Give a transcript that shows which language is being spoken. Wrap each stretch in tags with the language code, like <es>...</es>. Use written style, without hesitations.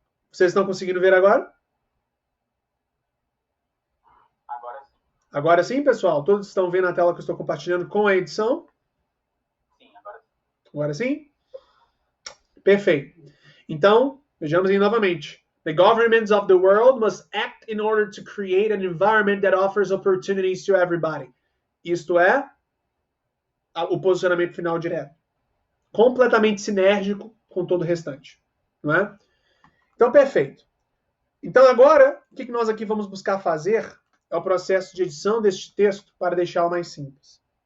<pt>Vocês estão conseguindo ver agora? Agora sim. Agora sim, pessoal? Todos estão vendo a tela que eu estou compartilhando com a edição? Agora sim? Perfeito. Então, vejamos aí novamente.</pt> <en>The governments of the world must act in order to create an environment that offers opportunities to everybody.</en> <pt>Isto é o posicionamento final direto. Completamente sinérgico com todo o restante. Não é? Então, perfeito. Então, agora, o que nós aqui vamos buscar fazer é o processo de edição deste texto para deixá-lo mais simples.</pt>